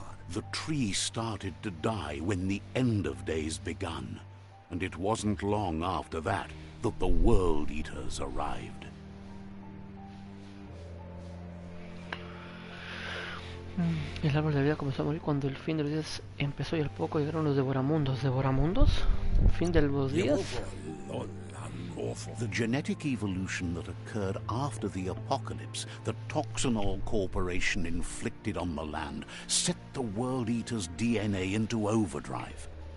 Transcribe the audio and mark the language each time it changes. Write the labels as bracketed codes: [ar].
[en] The tree started to die when the end of days begun, and it wasn't long after that that the World Eaters arrived. [es] El árbol de la vida comenzó a morir cuando el fin de los días empezó y al poco llegaron los devoramundos. ¿Devoramundos? ¿Fin de los días? [en] The genetic evolution that occurred after the apocalypse that Toxanol Corporation inflicted on the land set the World Eater's DNA into overdrive.